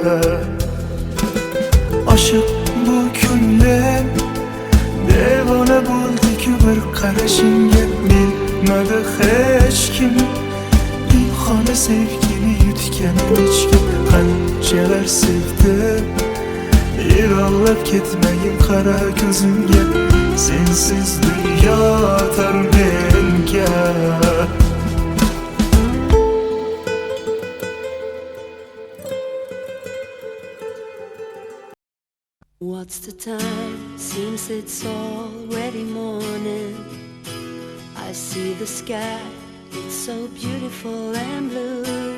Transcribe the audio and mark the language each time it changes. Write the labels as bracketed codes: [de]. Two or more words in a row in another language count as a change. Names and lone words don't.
[uz] Oshiq bu ko'nglim devona bo'ldi-ku bir qarashingga bilmadi hech kim Pinhona sevgini yutganim ichga qanchalar sevdim Yiroqlab ketmagin qara ko'zimga Sensiz dunyo tor menga [en] What's the time? Seems it's already morning. I see the sky, it's so beautiful and blue.